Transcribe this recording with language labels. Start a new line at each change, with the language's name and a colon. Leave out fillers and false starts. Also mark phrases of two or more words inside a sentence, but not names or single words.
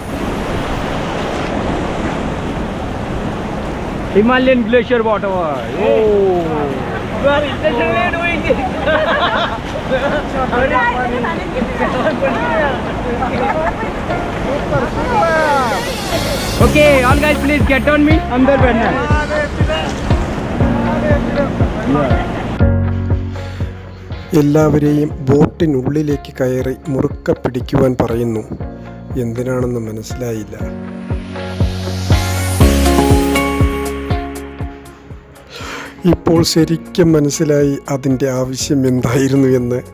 English: Himalayan glacier water. Oh. You are intentionally doing it. Okay, all guys please get on me.
Hindi: अंदर बैठना है.
Malayalam: എല്ലാവരെയും ബോട്ടിനുള്ളിലേക്ക് കയറി മുറുക്ക പിടിക്കുവാൻ പറയുന്നു. എന്തിനാണെന്ന് മനസ്സിലായില്ല. ഇപ്പോൾ ശരിക്കും മനസ്സിലായി അതിൻ്റെ ആവശ്യം എന്തായിരുന്നു എന്ന്.